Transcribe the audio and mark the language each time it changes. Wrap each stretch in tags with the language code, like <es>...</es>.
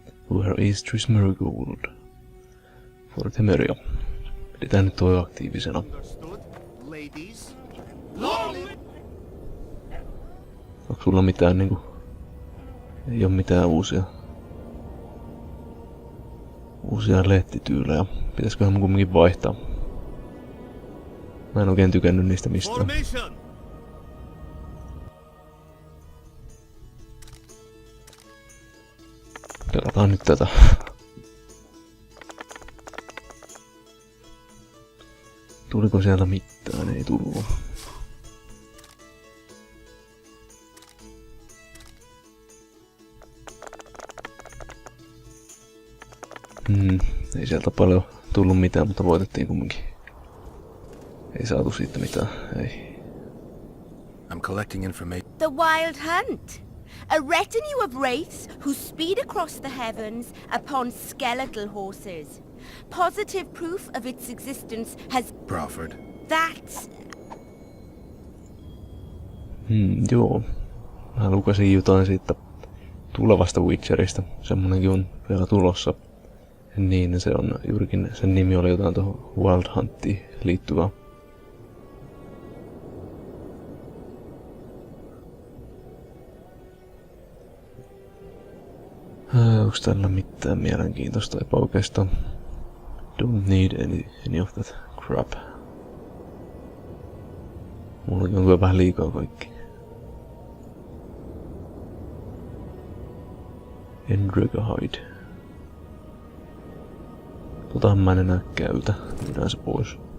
<en>Where is Triss Marigold? For Temeria.</en> <fi>Pidetään nyt toi aktiivisena.</fi> <en>Understood, ladies?</en> <fi>Onko sulla mitään niinku... Ei oo mitään uusia lehtityylejä. Pitäisköhän mun kumminkin vaihtaa? Mä en oikein tykännyt niistä mistään.</fi> <en>Formation!</en> <fi>Pelataan nyt tätä. Tuliko sieltä mitään? Ei tullut. Ei sieltä paljon tullut mitään, mutta voitettiin kumminkin. Ei saatu siitä mitään, ei.</fi> <en>I'm collecting information. The Wild Hunt. A retinue of wraiths who speed across the heavens upon skeletal horses. Positive proof of its existence has... Crawford. That's...</en> <fi>Joo. Mä lukasin jotain siitä tulevasta Witcherista. Semmonenkin on vielä tulossa. Niin se on juurikin, sen nimi oli jotain tuohon Wild Huntiin liittyvää. Onks tällä mitään mielenkiintoista? Eipä oikeastaan.</fi> <en>Don't need any of that crap.</en> <fi>Mulla on vähän liikaa kaikki. Endregahide. Totahan mä en enää käytä. Myydään se pois.</fi>